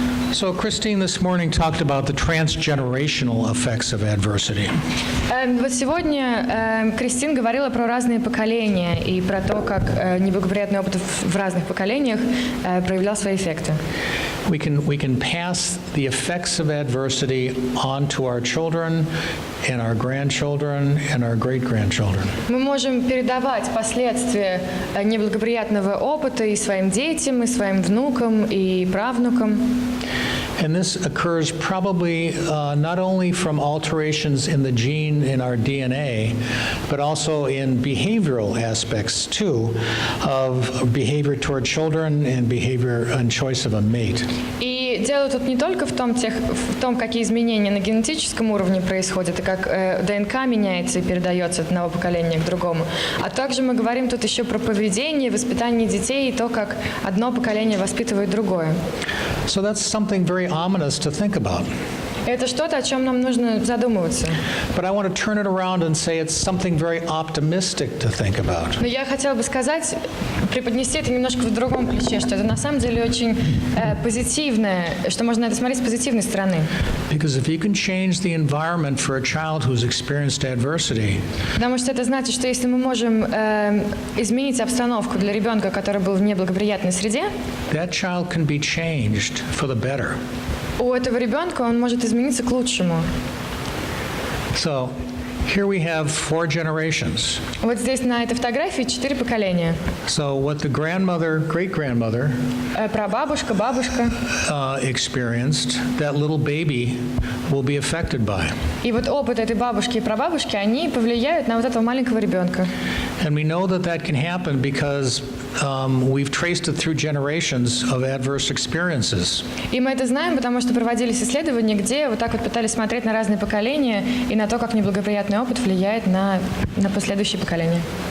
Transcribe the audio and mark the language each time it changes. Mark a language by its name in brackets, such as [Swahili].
[English] So Christine this morning talked about the transgenerational effects of adversity. [Russian] Вот сегодня Кристин говорила про разные поколения и про то, как неблагоприятный опыт в разных поколениях проявлял свои эффекты. [English] We can pass the effects of adversity on to our children and our grandchildren and our great-grandchildren. [Russian] Мы можем передавать последствия неблагоприятного опыта и своим детям, и своим внукам, и правнукам. [English] And this occurs probably not only from alterations in the gene in our DNA, but also in behavioral aspects too, of behavior toward children and behavior and choice of a mate. [Russian] И дело тут не только в том, какие изменения на генетическом уровне происходят, и как ДНК меняется и передается от одного поколения к другому, а также мы говорим тут еще про поведение, воспитание детей и то, как одно поколение воспитывает другое. [English] So that's something very ominous to think about. [Russian] Это что-то, о чем нам нужно задумываться. [English] But I want to turn it around and say it's something very optimistic to think about. [Russian] Но я хотела бы сказать, преподнести это немножко в другом ключе, что это на самом деле очень позитивное, что можно на это смотреть с позитивной стороны. [English] Because if you can change the environment for a child who's experienced adversity, [Russian] потому что это значит, что если мы можем изменить обстановку для ребенка, который был в неблагоприятной среде, [English] that child can be changed for the better. [Russian] У этого ребенка он может измениться к лучшему. [English] So, here we have 4 generations. [Russian] Вот здесь на этой фотографии 4 поколения. [English] So what the grandmother, great-grandmother [Russian] прабабушка, бабушка [English] experienced, that little baby will be affected by. [Russian] И вот опыт этой бабушки и прабабушки, они повлияют на вот этого маленького ребенка. [English] And we know that that can happen because we've traced it through generations of adverse experiences. [Russian] И мы это знаем, потому что проводились исследования, где вот так вот пытались смотреть на разные поколения и на то, как неблагоприятный опыт влияет на последующие поколения.